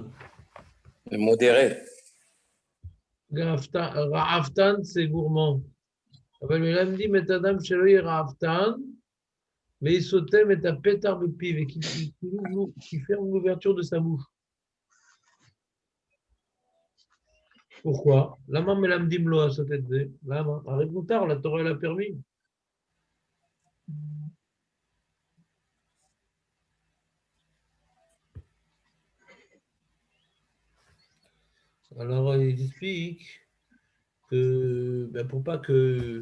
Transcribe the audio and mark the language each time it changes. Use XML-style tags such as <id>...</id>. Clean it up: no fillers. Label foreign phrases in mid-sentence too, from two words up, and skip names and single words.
<fr>Modéré. Raftan, c'est gourmand.</fr> <he>אבל מלמדים את האדם שלא יהיה ראוותן, ויסותם את הפתח בפיו,</he> <fr>et qui ferme l'ouverture de sa bouche. Pourquoi?</fr> <he>למה מלמדים לו לעשות את זה? למה? הרי מותר,</he> <fr>la Torah l'a permis. Alors, il explique que, ben, pour pas que...</fr>